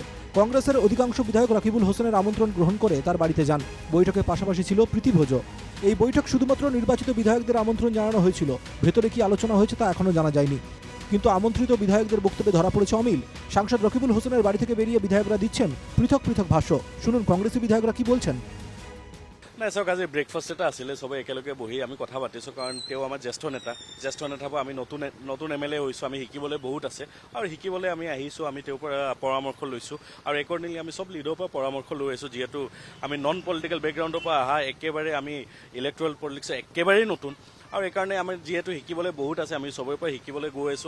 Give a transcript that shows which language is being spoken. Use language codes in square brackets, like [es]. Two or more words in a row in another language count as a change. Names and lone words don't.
[bn] কংগ্রেসের অধিকাংশ বিধায়ক রকিবুল হোসেনের আমন্ত্রণ গ্রহণ করে তার বাড়িতে যান। বৈঠকের পাশাপাশি ছিল প্রীতিভোজও। এই বৈঠক শুধুমাত্র নির্বাচিত বিধায়কদের আমন্ত্রণ জানানো হয়েছিল। ভেতরে কি আলোচনা হয়েছে তা এখনো জানা যায়নি। কিন্তু আমন্ত্রিত বিধায়কদের বক্তব্যে ধরা পড়েছে অমিল। সাংসদ রকিবুল হোসেনের বাড়ি থেকে বেরিয়ে বিধায়করা দিচ্ছেন পৃথক পৃথক ভাষ্য। শুনুন কংগ্রেসী বিধায়করা কি বলছেন। [as] নাই চাওক, আজি ব্ৰেকফাষ্ট এটা আছিলে, সবে একেলগে বহি আমি কথা পাতিছোঁ, কাৰণ তেওঁ আমাৰ জ্যেষ্ঠ নেতাৰ পৰা আমি নতুন এম এল এ হৈছোঁ। আমি শিকিবলৈ বহুত আছে আৰু শিকিবলৈ আমি আহিছোঁ। আমি তেওঁৰ পৰা পৰামৰ্শ লৈছোঁ আৰু একৰ্ডিংলি আমি চব লিডৰ পৰা পৰামৰ্শ লৈ আছোঁ। যিহেতু আমি [en] non political background [as] পৰা অহা, একেবাৰে আমি [en] electoral politics [as] একেবাৰেই নতুন, আৰু এইকাৰণে আমি যিহেতু শিকিবলৈ বহুত আছে, আমি চবৰে পৰা শিকিবলৈ গৈ আছোঁ।